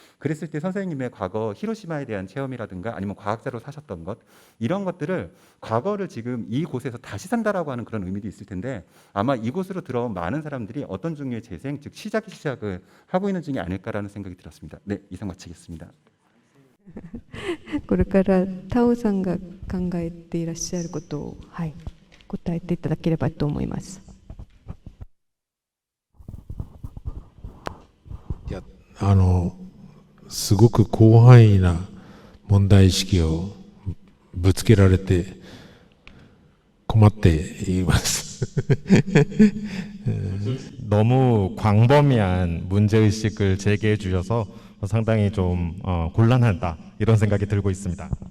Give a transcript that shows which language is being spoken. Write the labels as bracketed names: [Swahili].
[Korean] 그랬을 때 선생님의 과거 히로시마에 대한 체험이라든가 아니면 과학자로 사셨던 것, 이런 것들을 과거를 지금 이곳에서 다시 산다라고 하는 그런 의미도 있을 텐데, 아마 이곳으로 들어온 많은 사람들이 어떤 종류의 재생, 즉 시작을 하고 있는 중이 아닐까라는 생각이 들었습니다. 네, 이상 마치겠습니다. [Japanese] これからタオさんが考えていらっしゃることを、はい、答えていただければと思います。いや、すごく広範囲な問題意識をぶつけられて困っています。 [Korean] 너무 광범위한 문제의식을 제기해 주셔서 상당히 좀 곤란하다 이런 생각이 들고 있습니다.